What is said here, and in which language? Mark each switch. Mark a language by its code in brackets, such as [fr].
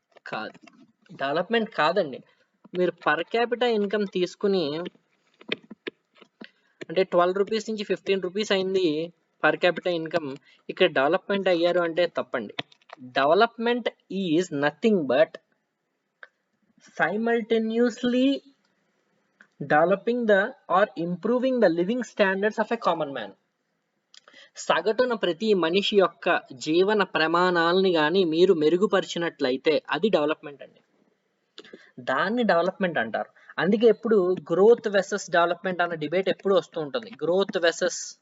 [te] కాదు, డెవలప్మెంట్ కాదండి. మీరు పర్ క్యాపిటల్ ఇన్కమ్ తీసుకుని అంటే 12 రూపీస్ నుంచి 15 రూపీస్ అయింది పర్ క్యాపిటల్ ఇన్కమ్, ఇక్కడ డెవలప్మెంట్ అయ్యారు అంటే తప్పండి. [en] Development is nothing but simultaneously developing or improving the living standards of a common man. [te] సగటున ప్రతి మనిషి యొక్క జీవన ప్రమాణాలని కానీ మీరు మెరుగుపరిచినట్లయితే అది డెవలప్మెంట్ అండి. దాన్ని డెవలప్మెంట్ అంటారు. అందుకే ఎప్పుడు గ్రోత్ వెసెస్ డెవలప్మెంట్ అన్న డిబేట్ ఎప్పుడు వస్తూ ఉంటుంది. గ్రోత్ వెసెస్